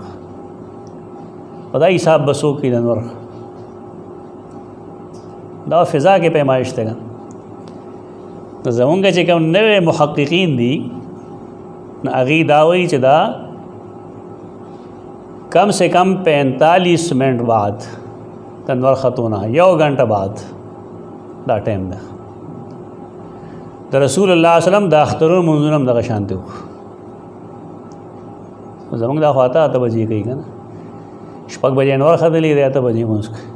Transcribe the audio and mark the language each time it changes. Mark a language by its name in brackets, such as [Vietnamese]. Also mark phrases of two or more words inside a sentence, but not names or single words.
[Pashto] په دا حساب به څوک کوي د انور؟ دا فضا کې پیمایش دی. نو زمونږ چې کوم نوې محققین دي نو هغوی دا وایي چې دا [Urdu] کم سے کم [Pashto] 45 منٹ بعد د انور ختونه 1 غنټه بعد دا ټایم ده. د رسول الله [Arabic] صلی الله علیه وسلم [Pashto] د اخترونو منځونه هم دغه شانتي وو. زمونږ دا خواته 8 بجې کوي که نه، 6 بجې انور ختلی دی، 8 بجې مونځ کوي.